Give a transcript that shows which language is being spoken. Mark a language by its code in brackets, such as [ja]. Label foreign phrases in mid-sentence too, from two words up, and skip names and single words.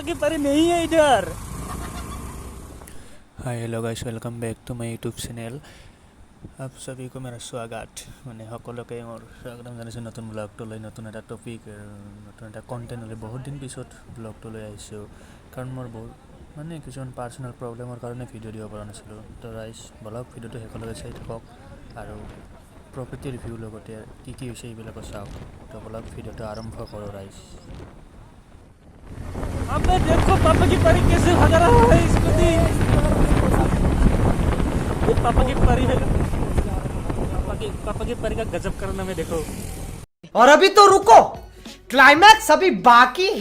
[hi] पारी नहीं है इधर। [en] Hi hello guys, welcome back to my YouTube channel. [hi] आप सभी को मेरा स्वागत [as] মানে সকলোকে মোৰ স্বাগতম জনাইছোঁ নতুন ব্লগটোলৈ, নতুন এটা টপিক, নতুন এটা কণ্টেণ্টলৈ। বহুত দিন পিছত ব্লগটোলৈ আহিছোঁ কাৰণ মোৰ বহুত মানে কিছুমান [en] personal problem [as] কাৰণে ভিডিঅ' দিব পৰা নাছিলোঁ। তো ৰাইজ [en] blog video [as] শেষলৈকে চাই থাকক আৰু প্ৰকৃতিৰ ৰিভিউ লগতে কি কি হৈছে এইবিলাকো চাওক। তো [en] blog video [as] আৰম্ভ কৰোঁ ৰাইজ। [hi] अबे देखो पापा की परी कैसे भाग रहा है इसको दी। ये पापा की परी है। पापा की परी का गजब करना में देखो। और अभी तो रुको, क्लाइमैक्स अभी बाकी है।